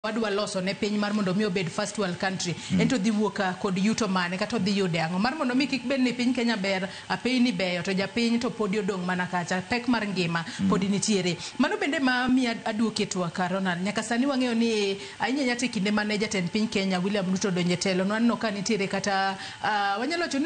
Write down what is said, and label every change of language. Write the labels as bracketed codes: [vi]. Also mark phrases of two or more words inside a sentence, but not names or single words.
[luo] wadwa loso ne piny mar mondo mi obed [en] first world country [luo] ento dhi wuoka kod yuto mane kata dhi yude ang'o mar mondo mi kik bed ni piny Kenya ber apiny ni beyo to japiny to podi odong' mana kacha pek mar ngima podi nitiere mano bende ma mi aduoke twak Ronald nyaka sani wang'eyo ni ahinya nyati kinde mane jatend piny Kenya William Ruto donje telo no ka nitiere kata wanyalo wacho ni